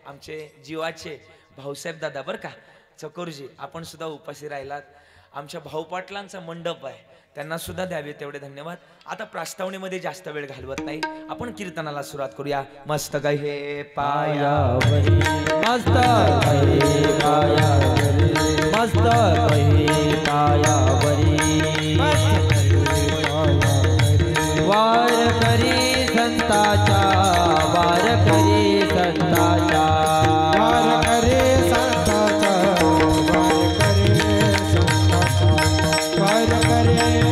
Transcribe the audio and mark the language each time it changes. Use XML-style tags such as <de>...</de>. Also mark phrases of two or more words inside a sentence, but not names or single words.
<mr>आमचे जीवाचे भाऊसाहेब दादा बरं का चकोरजी आपण सुद्धा उपस्थित राहिलात. आमच्या भाऊ पाटलांचा मंडप आहे, त्यांना सुद्धा द्यावे तेवढे धन्यवाद. आता प्रास्तावनेमध्ये जास्त वेळ घालवत नाही, आपण कीर्तनाला सुरुवात करूया. मस्त हे पायावरी मस्त कहे पायावरी, मस्त कहे पायावरी, वार करी संताचा, वार करी संताचा, वार करी संताचा, वार करी</mr>